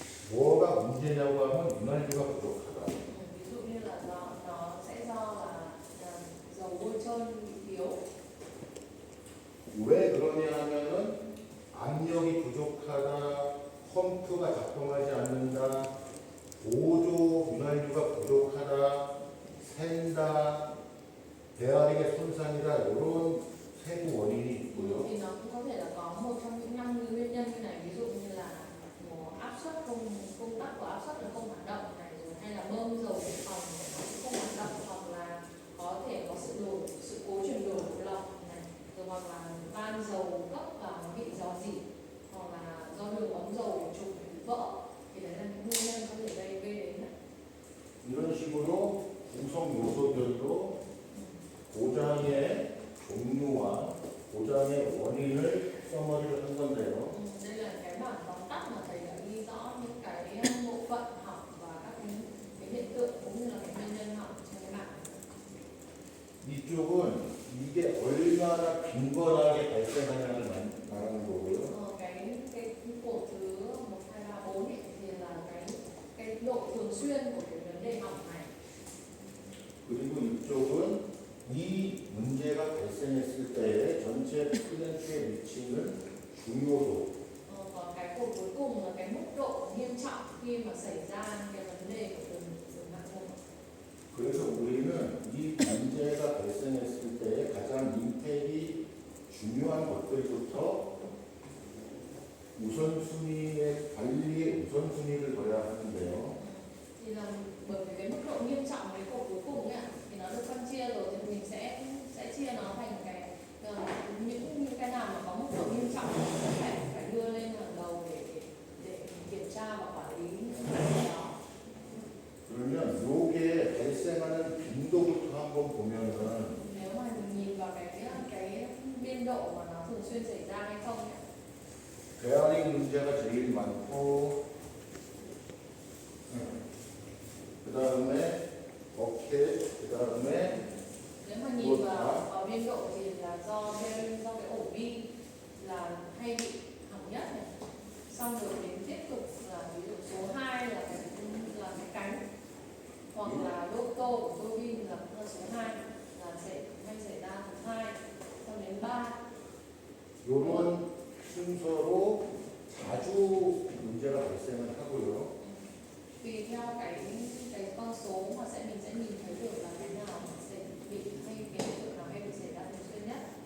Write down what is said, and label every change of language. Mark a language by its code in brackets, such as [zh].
[ko] 뭐가 문제냐고 하면 윤활유가 부족하다. [vi] Ví dụ như là nó sẽ do là dầu bôi trơn bị thiếu. [ko] 왜 그러냐 하면은 압력이 부족하다, 펌프가 작동하지 않는다, 보조 윤활유가 부족하다, 샌다, 베어링의 손상이다 이런 세부 원인이 있고요. [vi] Thì nó cũng có thể là có một trong những 5 nguyên nhân như này, ví dụ như là áp suất công tắc của áp suất nó không hoạt động này, rồi hay là bơm dầu dự phòng của nó cũng không hoạt động, hoặc là có thể có sự cố chuyển đổi của lọc này, rồi hoặc là van dầu cấp vào nó bị rò rỉ, hoặc là do đường ống dầu trục bị vỡ, thì đấy là những nguyên nhân có thể gây đến này. [ko] 이런 식으로 구성 요소별로 고장의 종류와 고장의 원인을 써머리를 한 건데요. [vi] Đây là cái bản tóm tắt mà thầy đã ghi rõ những cái bộ phận hỏng và các cái hiện tượng cũng như là cái nguyên nhân hỏng trên cái bảng. [ko] 이쪽은 이게 얼마나 빈번하게 발생하냐를 말하는 거고요. [vi] Cái cổ thứ 1, 2, 3, 4 ấy, thì là cái độ thường xuyên của cái vấn đề hỏng này. [ko] 그리고 이쪽은 이 문제가 발생했을 때에 전체 플랜트에 미치는 중요도. [vi] Còn cái cổ cuối cùng là cái mức độ nghiêm trọng khi mà xảy ra cái vấn đề của từng hạng mục. [ko] 그래서 우리는 이 문제가 발생했을 때에 가장 임팩이 중요한 것들부터 우선순위의 관리의 우선순위를 둬야 하는데요. [vi] Thì là bởi vì cái mức độ nghiêm trọng cái cổ cuối cùng ấy, thì nó được phân chia rồi thì mình sẽ chia nó thành cái những cái nào mà có mức độ nghiêm trọng thì phải đưa lên hàng đầu để kiểm tra và quản lý những cái đó. [ko] 그러면 요게 발생하는 빈도부터 한번 보면은 [vi] Nếu mà mình nhìn vào cái biên độ mà nó thường xuyên xảy ra hay không ấy, [ko] 베어링 문제가 제일 많고 그 다음에 버켓, 그 다음에 [vi] nếu mà nhìn vào biên độ thì là do cái ổ bi là hay bị hỏng nhất này, xong rồi đến tiếp tục là ví dụ số 2 là cái cánh, hoặc là lô tô của tua bin là số 2 là hay xảy ra thứ 2, xong đến 3. [ko] 요런 순서로 자주 문제가 발생을 하고요. [vi] Tùy theo cái con số mà mình sẽ nhìn thấy được là cái nào sẽ bị hay cái hiện tượng nào hay bị xảy ra thường xuyên nhất.